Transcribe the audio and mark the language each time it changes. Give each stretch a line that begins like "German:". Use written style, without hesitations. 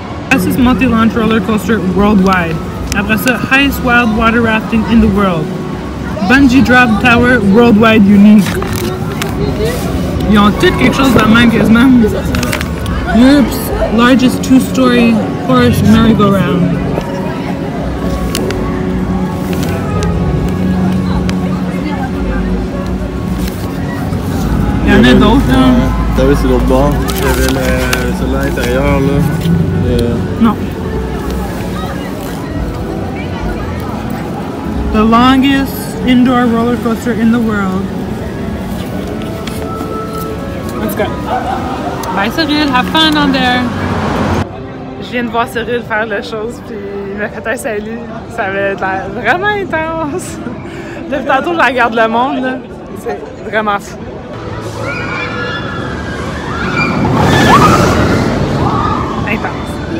English: Fastest multi-launch roller coaster worldwide.
French: Après ça,
English: highest wild water rafting in the world. Bungee drop tower worldwide unique.
French: Ils ont tous quelque chose de même quasiment.
English: Europe's largest two-story horse merry-go-round.
French: Il y en a d'autres, là. T'as vu, c'est l'autre bord. Il y avait celui à l'intérieur, là. Non.
English: The longest indoor roller coaster in the world. Let's go. Bye Cyril, have fun on there.
French: Je viens de voir Cyril faire la chose, puis il m'a fait un salut. Ça avait l'air vraiment intense. Depuis tantôt, je regarde le monde, là. C'est vraiment fou. Intense.